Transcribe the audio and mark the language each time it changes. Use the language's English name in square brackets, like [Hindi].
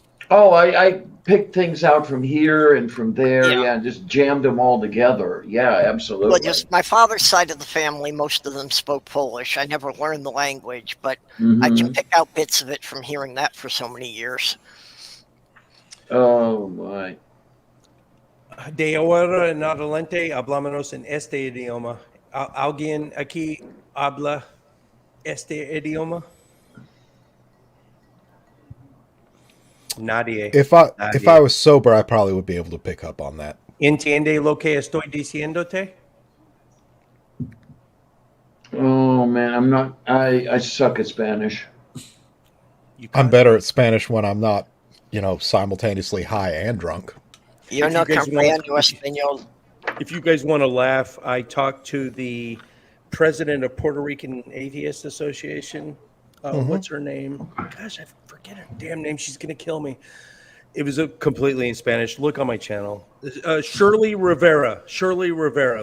[English] Oh, I picked things out from here and from there, Yeah. and just jammed them all together. Yeah, absolutely. Well, just my father's side of the family, most of them spoke Polish. I never learned the language, but I can pick out bits of it from hearing that for so many years. Oh my. [Spanish] De ahora en adelante hablamos en este idioma. ¿Alguien aquí habla este idioma? Nadie. [English] If I was sober, I probably would be able to pick up on that. [Spanish] ¿Entiende lo que estoy diciéndote? [English] Oh man, I'm not. I suck at Spanish. I'm better at Spanish when I'm not, simultaneously high and drunk. [Spanish] Yo no comprendo español. [English] If you guys want to laugh, I talked to the president of Puerto Rican Atheist Association. What's her name? Gosh, I forget her damn name. She's going to kill me. It was completely in Spanish. Look on my channel. Shirley Rivera. Shirley Rivera.